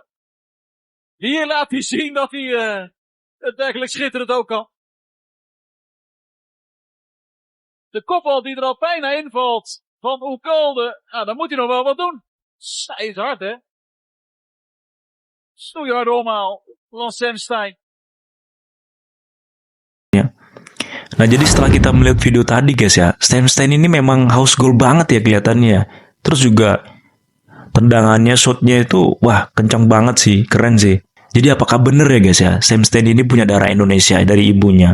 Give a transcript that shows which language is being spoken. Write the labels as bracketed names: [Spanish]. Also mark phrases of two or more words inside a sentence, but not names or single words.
[Dutch] Hier laat hij zien dat hij het werkelijk schitterend ook kan. De kopbal die er al bijna invalt van Oekalde. Nou, dan moet hij nog wel wat doen. Zij is hard, hè? Snoeihard omhaal van Sam Stein. [Indonesian] Ya. Nah, jadi setelah kita melihat video tadi guys ya, Sam Stein ini memang haus gol banget ya kelihatannya. Terus juga tendangannya, shotnya itu wah kencang banget sih, keren sih. Jadi apakah bener ya guys ya, Sam Stein ini punya darah Indonesia dari ibunya?